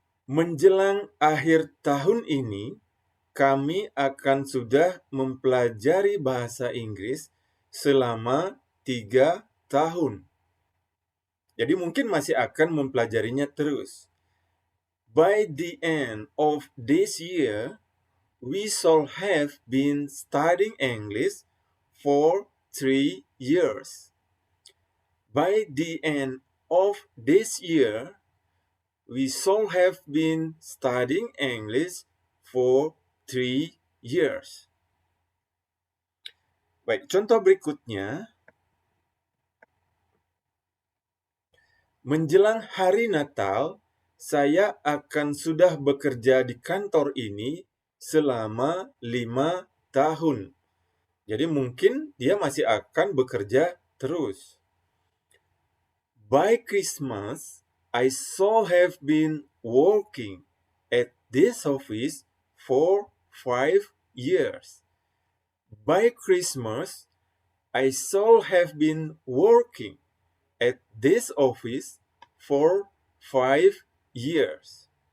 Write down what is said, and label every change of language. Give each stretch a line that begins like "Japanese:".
Indonesian: Menjelang akhir tahun ini, kami akan sudah mempelajari bahasa Inggris selama 3 tahun. Jadi mungkin masih akan mempelajarinya terus.
English: By the end of this year, we shall have been studying English for 3 years. By the end of this year, we shall have been studying English for 3 years.
Indonesian: Baik, contoh berikutnya. Menjelang hari Natal, saya akan sudah bekerja di kantor ini selama 5 tahun. Jadi mungkin dia masih akan bekerja terus.
English: By Christmas, I shall have been working at this office for 5 years. By Christmas, I shall have been working at this office for 5 years.